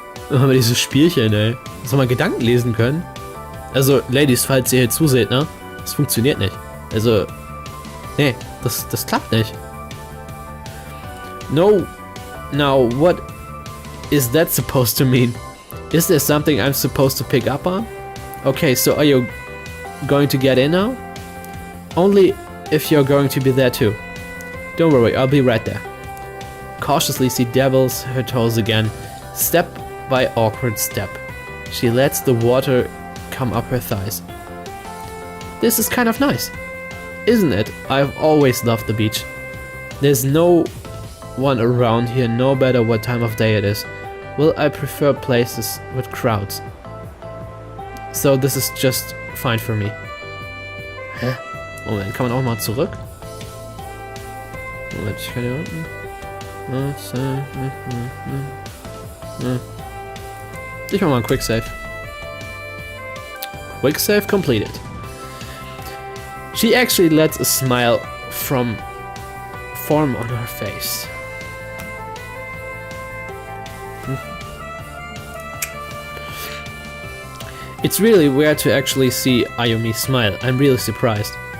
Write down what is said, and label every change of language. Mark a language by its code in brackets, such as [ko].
[de] Aber dieses Spielchen, ey. Soll man Gedanken lesen können? Also, Ladies, falls ihr hier zuseht, ne? Das funktioniert nicht. Also, nee, das klappt nicht. [en] No. Now, what is that supposed to mean? Is there something I'm supposed to pick up on? Okay, so are you going to get in now? Only if you're going to be there too. Don't worry, I'll be right there. Cautiously, she dabbles her toes again, step by awkward step. She lets the water come up her thighs. This is kind of nice, isn't it? I've always loved the beach. There's no one around here, no matter what time of day it is. Well, I prefer places with crowds. So this is just fine for me. Hä? [de] Moment, kann man auch mal zurück? Moment, ich kann hier unten. Ich mach mal einen Quick Save. [en] Quick Save completed. She actually lets a smile form on her face. It's really weird to actually see Ayumi smile. I'm really surprised.